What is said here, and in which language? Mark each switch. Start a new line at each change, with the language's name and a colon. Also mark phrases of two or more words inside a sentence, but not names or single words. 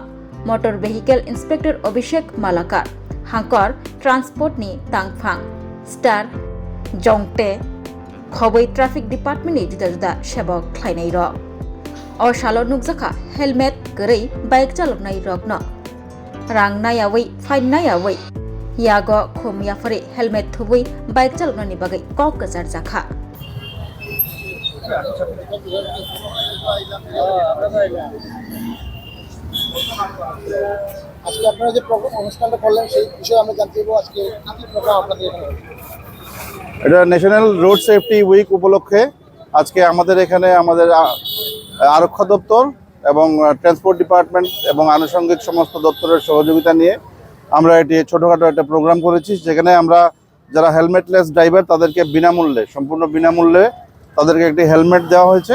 English: Motor Vehicle Inspector
Kok Borok: Abhishek Malakar Hangkor Transport ni Tangfang Star Jongte Khoboi
English: Traffic Department
Kok Borok: ni juda-juda sebok khlainai ro O shalo nukjaka helmet gărei bike chaloknai rokno rang nayawai fine nayawai yago khum yafari helmet thubui bike chaloknani bagai kok kachar jakha
Bangla: আজকে আপনারা যে অনুষ্ঠানটা করলেন সেই বিষয়ে আমরা জানতে চাইবো আজকে কি প্রোগ্রাম আপনাদের এখানে এটা
English: National Road Safety Week
Bangla: উপলক্ষে আজকে আমাদের এখানে আমাদের আরক্ষা দপ্তর এবং
English: Transport Department
Bangla: এবং আনুষঙ্গিক সমস্ত দপ্তরের সহযোগিতা নিয়ে আমরা এটি ছোটোখাটো একটা প্রোগ্রাম করেছি যেখানে আমরা যারা
English: helmetless driver
Bangla: তাদেরকে বিনামূল্যে সম্পূর্ণ বিনামূল্যে তাদেরকে একটি হেলমেট দেওয়া হয়েছে।